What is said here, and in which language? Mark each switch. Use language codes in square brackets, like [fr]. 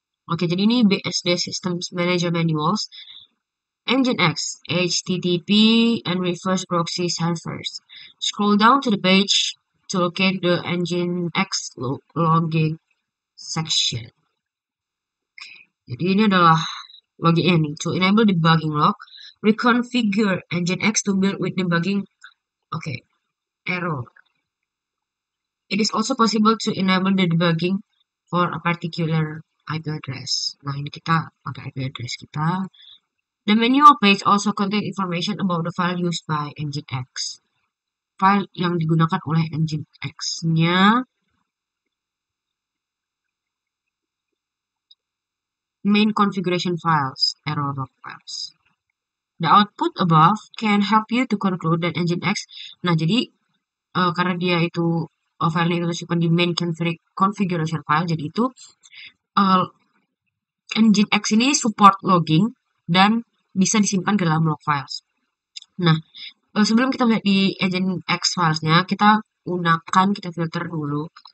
[en] Oke, jadi ini BSD Systems Manager Manuals. Nginx, HTTP and reverse proxy servers. Scroll down to the page to locate the Nginx logging section. [id] Jadi ini adalah login nih. [en] To enable debugging log, reconfigure Nginx to build with debugging. Oke, error. It is also possible to enable the debugging for a particular IP address. [id] Nah, ini kita pakai IP address kita. [en] The manual page also contain information about the file used by Nginx. [id] File yang digunakan oleh Nginx-nya. [en] Main configuration files, error log files. The output above can help you to conclude that Nginx. [id] Nah, jadi karena dia itu filenya itu tersimpan di main configuration file, jadi itu Nginx ini support logging dan bisa disimpan ke dalam log files. Nah, sebelum kita melihat di Nginx filesnya, kita filter dulu.